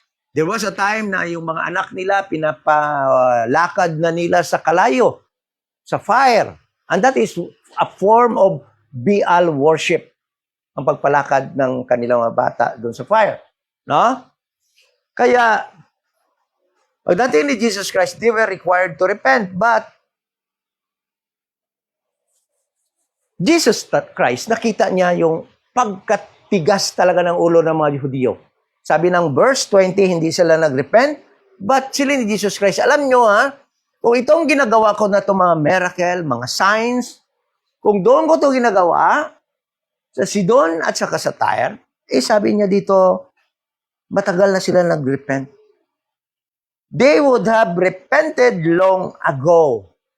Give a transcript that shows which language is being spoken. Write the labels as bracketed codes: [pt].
[tl] There was a time na yung mga anak nila pinapalakad na nila sa kalayo, sa fire. [en] And that is a form of Baal worship. [tl] Ang pagpalakad ng kanilang mga bata doon sa fire. No? [en] Kaya, pagdating ni Jesus Christ, they were required to repent. [tl] But, Jesus Christ, nakita niya yung pagkatigas talaga ng ulo ng mga Judiyo. Sabi ng verse 20, hindi sila nag-repent, [en] but sila ni Jesus Christ. [tl] Alam nyo kung itong ginagawa ko na itong mga miracle, mga signs, kung doon ko ito ginagawa, sa Sidon at saka sa Tyre, sabi niya dito, matagal na sila nag-repent. [en] They would have repented long ago.